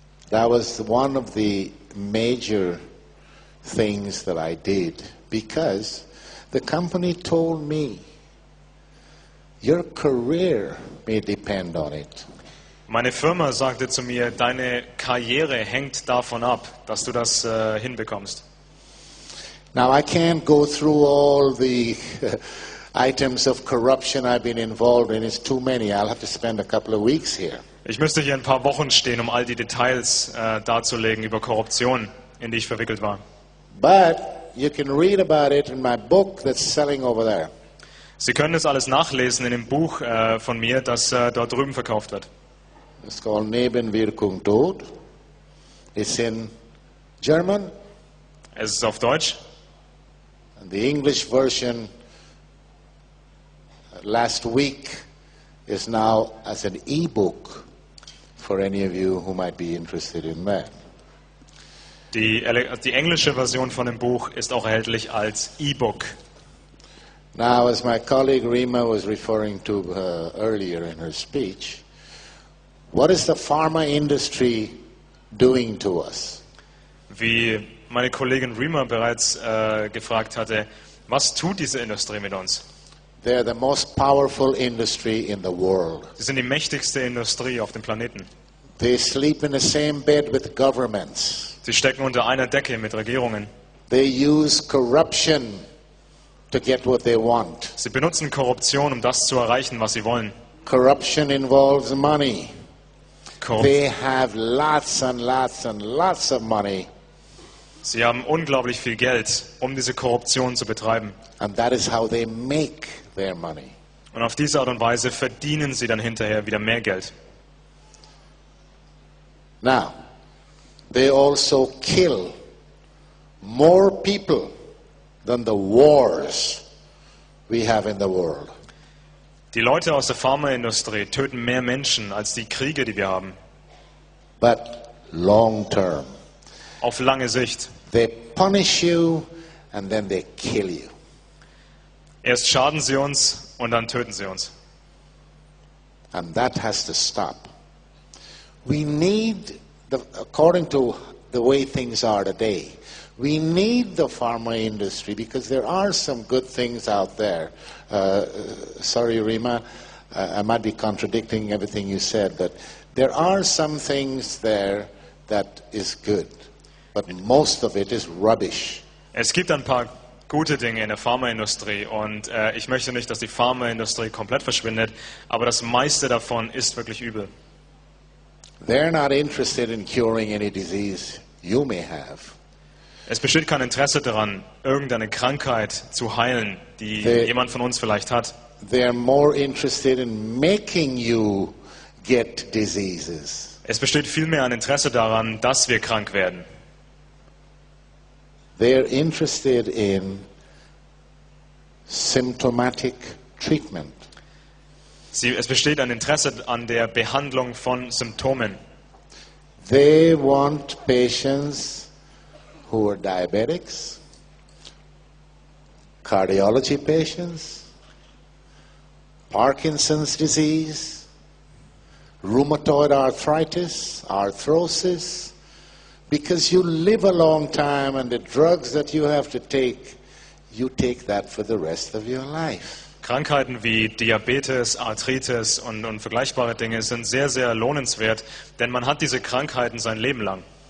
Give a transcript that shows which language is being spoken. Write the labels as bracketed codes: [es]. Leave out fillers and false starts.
[en] That was one of the major things that I did because the company told me your career may depend on it. [de] Meine Firma sagte zu mir, deine Karriere hängt davon ab, dass du das hinbekommst. [en] Now I can't go through all the items of corruption I've been involved in. It's too many. I'll have to spend a couple of weeks here. [de] Ich müsste hier ein paar Wochen stehen, all die Details darzulegen über Korruption, in die ich verwickelt war. [en] But you can read about it in my book that's selling over there. [de] Sie können das alles nachlesen in dem Buch von mir, das dort drüben verkauft wird. [en] It's called Nebenwirkung Tod. It's in German. [de] Es ist auf Deutsch. [en] And the English version last week is now as an e-book for any of you who might be interested in that. [de] Die englische Version von dem Buch ist auch erhältlich als E-Book. [en] Now, as my colleague Rima was referring to earlier in her speech, what is the pharma industry doing to us? [de] Wie meine Kollegin Rima bereits gefragt hatte, was tut diese Industrie mit uns? [en] They're the most powerful industry in the world. [de] Sie sind die mächtigste Industrie auf dem Planeten. [en] They sleep in the same bed with governments. [de] Sie stecken unter einer Decke mit Regierungen. [en] They use corruption to get what they want. [de] Sie benutzen Korruption, um das zu erreichen, was sie wollen. [en] Corruption involves money. [de] Korrup [en] They have lots and lots and lots of money. [de] Sie haben unglaublich viel Geld, um diese Korruption zu betreiben. [en] And that is how they make their money. [de] Und auf diese Art und Weise verdienen sie dann hinterher wieder mehr Geld. [en] Now, they also kill more people than the wars we have in the world. [de] Die Leute aus der Pharmaindustrie töten mehr Menschen als die Kriege, die wir haben. [en] But long term. [de] Auf lange Sicht. [en] They punish you and then they kill you. [de] Erst schaden sie uns und dann töten sie uns. [en] And that has to stop. We need, according to the way things are today, we need the pharma industry because there are some good things out there. Sorry, Rima, I might be contradicting everything you said, but there are some things there that is good, but most of it is rubbish. [de] Es gibt ein paar gute Dinge in der Pharmaindustrie und ich möchte nicht, dass die Pharmaindustrie komplett verschwindet, aber das meiste davon ist wirklich übel. [en] They're not interested in curing any disease you may have. [de] Es besteht kein Interesse daran, irgendeine Krankheit zu heilen, die jemand von uns vielleicht hat. [en] They're more interested in making you get diseases. [de] Es besteht vielmehr ein Interesse daran, dass wir krank werden. [en] They're interested in symptomatic treatment. [de] Es besteht ein Interesse an der Behandlung von Symptomen. [en] They want patients who are diabetics, cardiology patients, Parkinson's disease, rheumatoid arthritis, arthrosis, because you live a long time and the drugs that you have to take, you take that for the rest of your life. [de] Krankheiten wie Diabetes, Arthritis und vergleichbare Dinge sind sehr, sehr lohnenswert, denn man hat diese Krankheiten sein Leben lang.